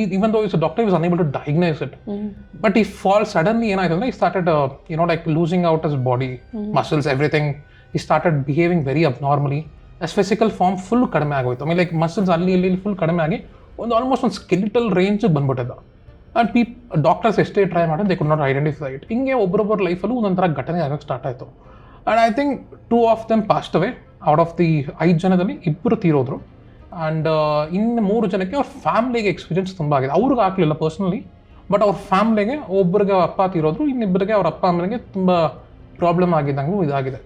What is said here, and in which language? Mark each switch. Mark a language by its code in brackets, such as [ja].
[en] Even though he's a doctor, he was unable to diagnose it. But he falls suddenly, he started, like losing out his body, muscles, everything. He started behaving very abnormally. His physical form [kn] full kadame agoytu. [en] Like muscles [kn] alli full kadame agi, [en] almost on skeletal range [kn] ಬಂದ್ಬಿಟ್ಟಿದ್ದ. [en] And doctors [kn] ಎಷ್ಟೇ try ಮಾಡಿದ್ರೆ [en] they could not identify it. [kn] ಹಿಂಗೆ ಒಬ್ಬರೊಬ್ಬರ ಲೈಫಲ್ಲೂ ಒಂದೊಂಥರ ಘಟನೆ ಆಗೋಕ್ಕೆ start ಆಯಿತು. [en] And I think 2 of them passed away. [kn] Out of the 5 ಜನದಲ್ಲಿ 2 ತೀರೋದ್ರು. And ಇನ್ನು 3 ಜನಕ್ಕೆ ಅವ್ರ ಫ್ಯಾಮ್ಲಿಗೆ ಎಕ್ಸ್ಪೀರಿಯನ್ಸ್ ತುಂಬ ಆಗಿದೆ. ಅವ್ರಿಗೆ ಆಗಲಿಲ್ಲ ಪರ್ಸ್ನಲಿ, ಬಟ್ ಅವ್ರ ಫ್ಯಾಮ್ಲಿಗೆ ಒಬ್ಬರಿಗೆ ಅಪ್ಪ ತೀರೋದ್ರು, ಇನ್ನಿಬ್ಬರಿಗೆ ಅವ್ರ ಅಪ್ಪ ಅಮ್ಮನಿಗೆ ತುಂಬ ಪ್ರಾಬ್ಲಮ್ ಆಗಿದ್ದಂಗೂ ಇದಾಗಿದೆ.